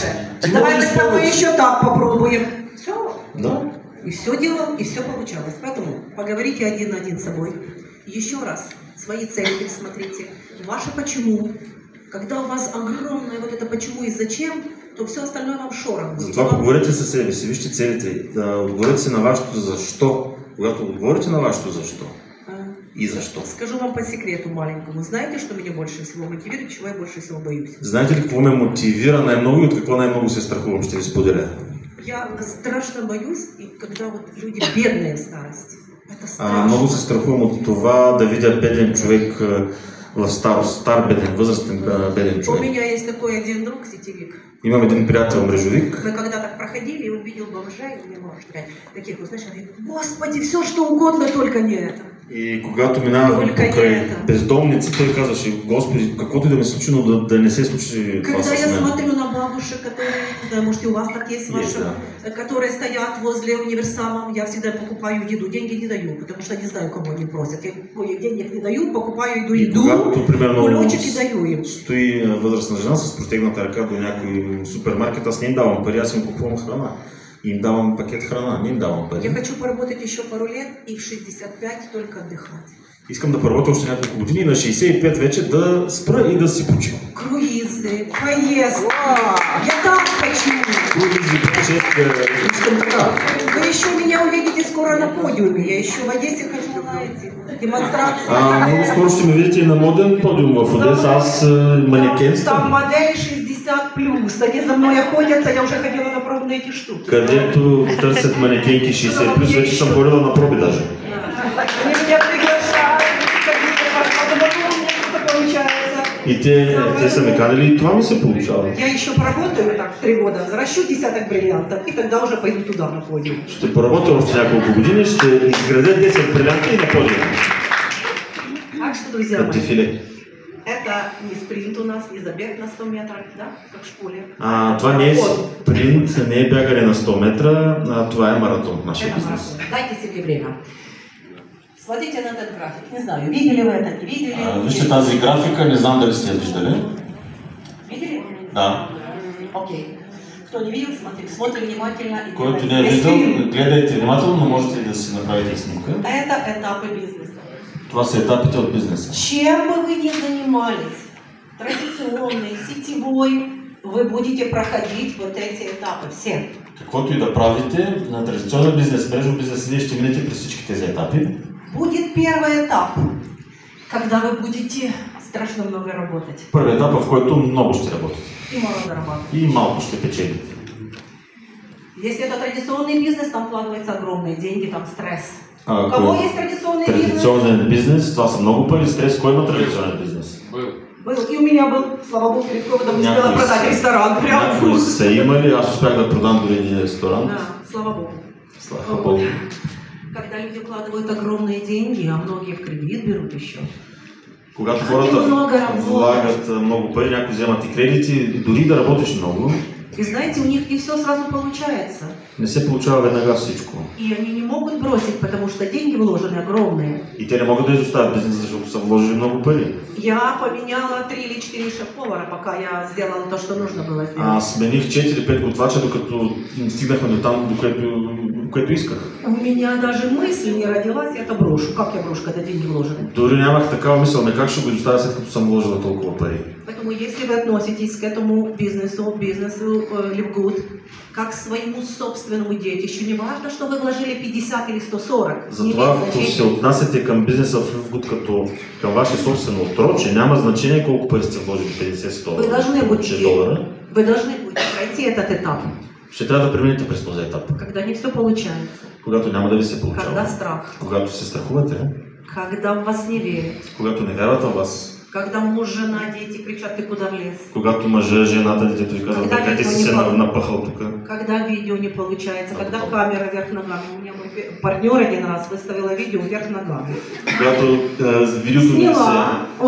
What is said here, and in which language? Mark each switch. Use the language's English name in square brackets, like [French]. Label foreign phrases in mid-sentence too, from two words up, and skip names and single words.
[Russian] Ты Давай мы можешь с тобой больше. еще так попробуем. Все. Да. И все делал, и все получалось. Поэтому поговорите один на один с собой. Еще раз свои цели пересмотрите. Ваше почему. Когда у вас огромное вот это почему и зачем, то все остальное вам шорох будет. [Bulgarian] Затова поговорите със себе си, вижте целите, да отговорите си на вашето защо. Когато отговорите на вашето защо и защо. [Russian] Скажу вам по секрету маленькому. Знаете, что меня больше всего мотивирует, чего я больше всего боюсь? [Bulgarian] Знаете ли какво ме мотивира най-много и от какво най-много се страхувам? Ще ви споделя. [Russian] Я страшно боюсь, и когда вот люди бедные в старости. Это страшно. [Bulgarian] Много се страхувам от това да видя беден човек в старост, стар беден, възрастен беден [Russian] У [Bulgarian] човек. [Russian] меня есть такой один друг, сетевик. [Bulgarian] Имам един приятел мрежовик. [Russian] Мы когда так проходили, и увидел бомжей, не можешь сказать, таких, вот, знаешь, они, Господи, все что угодно, только не это. [Bulgarian] И когато минавахме [Russian] Только не [Bulgarian] покрай [Russian] это. [Bulgarian] бездомници, той казваше, Господи, каквото и да ми се случи, но да не се случи това [Russian] Когда [Bulgarian] с [Russian] я [Bulgarian] мен. [Russian] смотрю на бабушек, которые, не знаю, может и у вас так есть, ваши, да. которые стоят возле универсама, я всегда покупаю еду, деньги не даю, потому что не знаю, кого они просят. Я денег не даю, покупаю еду, [Bulgarian] И когато, примерно, [Russian] кулечки даю им. [Bulgarian] стои възрастна жена с протегната ръка до някой супермаркет, аз не им давам пари, аз им купувам храна. И им давам пакет храна, не им давам [Russian] Я [Bulgarian] пари. [Russian] хочу поработать еще пару лет и в 65 только отдыхать. [Bulgarian] Искам да поработя още няколко години и на 65 вече да спра и да си почивам. [Russian] Круизы, поездки. Я так хочу. [Bulgarian] Искам така. [Russian] Вы еще меня увидите скоро на подиуме. Я еще в Одессе хочу на эти демонстрации. [Bulgarian] Много скоро ще ме видите и на моден подиум в Одеса, аз [Russian] Там [Bulgarian] манекенствам. [Russian] модели 60+. Они за мной охотятся, я уже ходила на пробные эти штуки. [Bulgarian] Където търсят манекенки 60+, вече съм ходила на проби даже. [Russian] Они меня приглашают, потом у меня что-то получается. [Bulgarian] И те са ме канали и това ми се получава. [Russian] Я еще поработаю так 3 года, взращу десяток бриллиантов, и тогда уже пойду туда на подиум. [Bulgarian] Ще поработя още няколко години, ще изградя 10 брилянта и на подиум. [Russian] Так что, друзья [Bulgarian] На [Russian] мои, [Bulgarian] дефиле. [Russian] это не спринт у нас, не забег на 100 метров, да, как в школе. [Bulgarian] Това не е спринт, не е бягане на 100 метра, това е маратон в нашия [Russian] Это [Bulgarian] бизнес. [Russian] марафон. Дайте себе время. Смотрите на этот график. Не знаю, видели вы это, не видели? [Bulgarian] Вижте тази графика, не знам дали сте я виждали. [Russian] Видели? Да. Окей. Кто не видел, смотрим внимательно. И [Bulgarian] Който [Russian] делаем. [Bulgarian] не е [Russian] Если [Bulgarian] видел, гледайте внимателно, но можете да си направите снимка. [Russian] Это этапы бизнеса. [Bulgarian] Това са етапите от бизнеса. [Russian] Чем бы вы ни занимались, традиционный, сетевой, вы будете проходить вот эти этапы все. [Bulgarian] Каквото и да правите, на традиционен бизнес, мрежов бизнес, вие ще минете през всички тези етапи. [Russian] Будет первый этап, когда вы будете страшно много работать. [Bulgarian] Първият етап, в който много ще работите [Russian] И мало зарабатывать. [Bulgarian] и малко ще печелите. [Russian] Если это традиционный бизнес, там вкладываются огромные деньги, там стресс. У [Bulgarian] Ако [Russian] кого [Bulgarian] е [Russian] есть традиционный бизнес? [Bulgarian] традиционен бизнес, това са много пари. Стрес, кой има традиционен бизнес? [Russian] Был. И у меня был, слава богу, перед ковидом успела [Bulgarian] Някои [Russian] продать [Bulgarian] са- [Russian] ресторан. Прям [Bulgarian] Някои [Russian] вкус. [Bulgarian] са имали, аз успях да продам дори един ресторант. [Russian] Да, слава богу. [Bulgarian] Слава Богу. [Russian] Когда люди вкладывают огромные деньги, а многие в кредит берут еще. [Bulgarian] Когато Много хората работят. влагат много пари, някои вземат и кредити, дори да работиш много, [Russian] И знаете, у них не все сразу получается. [Bulgarian] не се получава веднага всичко. [Russian] И они не могут бросить, потому что деньги вложены огромные. [Bulgarian] И те не могат да изоставят бизнеса, защото са вложили много пари. [Russian] Я поменяла 3 или 4 шеф-повара, пока я сделала то, что нужно было сделать. [Bulgarian] Аз смених 4-5 готвача, докато стигнахме до там, до което исках. [Russian] У меня даже мысль не родилась, я это брошу. Как я брошу, когда деньги вложены? [Bulgarian] Дори нямах такава мисъл, не как ще го изоставя след като съм вложила толкова пари. [Russian] Поэтому если вы относитесь к этому бизнесу Livegood, как к своему собственному детищу, не важно, что вы вложили 50 или 140. [Bulgarian] Затова, ако се отнасяте към бизнеса в Livegood като към ваше собствено отроче, няма значение колко пари сте вложили, 50-100 [Russian] Вы должны [Bulgarian] долара. [Russian] Вы должны будете пройти этот этап, [Bulgarian] Ще трябва да преминете през този етап. [Russian] когда не все получается, [Bulgarian] Когато няма да ви се [Russian] когда [Bulgarian] получава. [Russian] страх, [Bulgarian] Когато се страхувате, [Russian] когда в вас не верят, [Bulgarian] когато не вярват в вас, [Russian] когда муж, жена, дети кричат, ты куда влез, [Bulgarian] когато мъжа, жената, детето ви казват, [Russian] Когда [Bulgarian] как ти никой си не се помни. напъхал тук. [Russian] когда видео не получается, когда камера вверх ногами. У меня мой партнер один раз выставила видео вверх ногами. [Bulgarian] Когато видеото ми се [Russian] Сняла. Ой,